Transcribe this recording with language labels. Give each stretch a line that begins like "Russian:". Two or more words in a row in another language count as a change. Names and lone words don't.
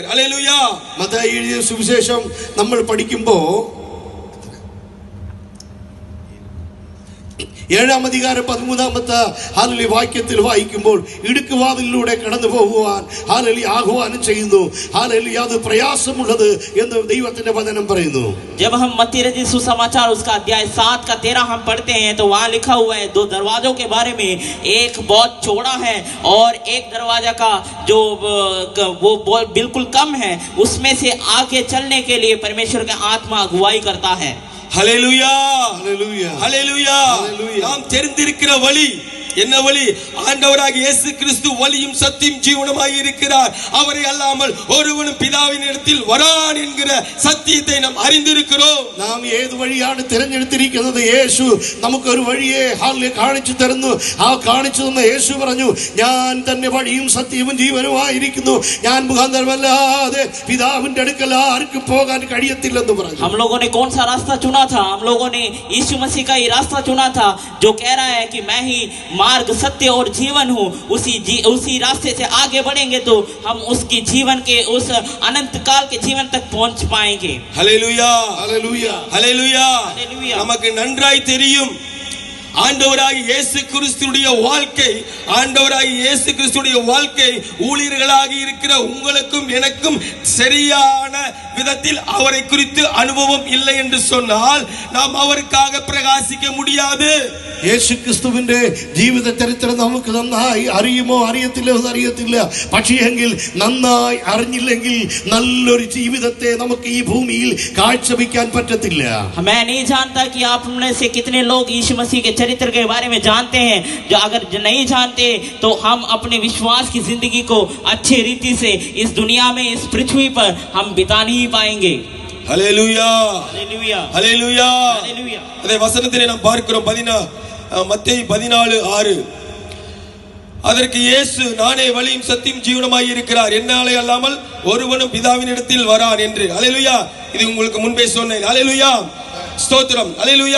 Tamil: ஹல்லேலூயா.
Malayalam: മത്തായി എഴുതിയ സുവിശേഷം നമ്മൾ പഠിക്കുമ്പോൾ ഏഴാം അധികാരം 13-ാമത്തെ ഹല്ലേലൂയ വാക്യത്തിൽ വായിക്കുമ്പോൾ ഇടുക്കുവാതിലൂടെ കടന്നു പോകുവാൻ ഹല്ലേലൂയ ആഹ്വാനം ചെയ്യുന്നു. ഹല്ലേലൂയ അത് പ്രയാസമുള്ളത് എന്ന് ദൈവത്തിന്റെ വചനം പറയുന്നു.
Hindi: जब हम मत्ती रचित सुसमाचार उसका अध्याय 7 का 13 हम पढ़ते हैं तो वहाँ लिखा हुआ है 2 दरवाजों के बारे में, एक बहुत चौड़ा है और एक दरवाजा का जो वो बिल्कुल कम है, उसमें से आगे चलने के लिए परमेश्वर का आत्मा अगुवाई करता है.
Tamil: ஹல்லேலூயா ஹல்லேலூயா ஹல்லேலூயா. ஹல்லேலூயா. நாம் தெரிந்திருக்கிற வழி என்ன வழி? ஆண்டவராகிய இயேசு கிறிஸ்து வழியும் சத்தியம் ஜீவனுமாய் இருக்கிறார். அவரை அல்லாமல் ஒருவனும் பிதாவின் இடத்தில் வரான் என்கிற சத்தியத்தை நாம் அறிந்திருக்கிறோம்.
Malayalam: നാം ഏത് വഴിയാണ് തിരഞ്ഞെടുത്തിരിക്കുന്നത്? യേശു നമുക്കൊരു വഴിയെ ഹല്ലേലൂയ കാണിച്ചു തരുന്നു. ആ കാണിച്ചു തന്ന യേശു പറഞ്ഞു, ഞാൻ തന്നെ വഴിയും സത്യവും ജീവനുമായിരിക്കുന്നു, ഞാൻ മുഖാന്തരമല്ലാതെ പിതാവിന്റെ അടുക്കൽ ആർക്കും പോകാൻ കഴിയത്തില്ലെന്ന് പറഞ്ഞു.
Hindi: हम लोगों ने कौन सा रास्ता चुना था? हम लोगों ने यीशु मसीह का ही रास्ता चुना था जो कह रहा है कि मैं ही मार्ग सत्य और जीवन हूँ. उसी रास्ते से आगे बढ़ेंगे तो हम उसकी जीवन के उस अनंत काल के जीवन तक पहुंच पाएंगे.
Tamil: ஹல்லேலூயா
Malayalam: ഹല്ലേലൂയ
Tamil: ஹல்லேலூயா. ஹல்லேலூயா. நமக்கு நன்றாய் தெரியும் ஆண்டவராகிய இயேசு கிறிஸ்துடைய வாழ்க்கை, ஆண்டவராகிய இயேசு கிறிஸ்துடைய வாழ்க்கை ஊழியர்களாக இருக்கிற உங்களுக்கும் எனக்கும் சரியான விதத்தில் அவரை குறித்து அனுபவம் இல்லை என்று சொன்னால் நாம் அவருக்காக பிரகாசிக்க முடியாது.
Malayalam: യേശു ക്രിസ്തുവിന്റെ ജീവിത ചരിത്രം നമുക്ക് നന്നായി അറിയുമോ അറിയത്തില്ല എന്നറിയത്തില്ല. പക്ഷേയെങ്കിൽ നന്നായി അറിഞ്ഞില്ലെങ്കിൽ നല്ലൊരു ജീവിതത്തെ നമുക്ക് ഈ ഭൂമിയിൽ കാഴ്ചവെക്കാൻ പറ്റത്തില്ല.
Hindi: मैं नहीं जानता कि आप में से कितने लोग यीशु मसीह के चरित्र के बारे में जानते हैं. जो अगर नहीं जानते तो हम अपने विश्वास की जिंदगी को अच्छे रीति से इस दुनिया में, इस पृथ्वी पर हम बिता नहीं पाएंगे.
Tamil: ஹல்லேலூயா
Hindi: हालेलुया
Tamil: ஹல்லேலூயா.
Hindi: हालेलुया.
Tamil: அதே வசனத்திலே நாம் பார்க்கிறோம் மத்தேயு 14:6. அதற்கு இயேசு, நானே வழியும் சத்தியம் ஜீவனுமாய் இருக்கிறார், என்னாலே அல்லாமல் ஒருவனும் பிதாவின் இடத்தில் வரான் என்று. ஹல்லேலூயா. இது உங்களுக்கு முன்பே சொன்னேன். ஹல்லேலூயா ஸ்தோத்திரம். ஹல்லேலூயா.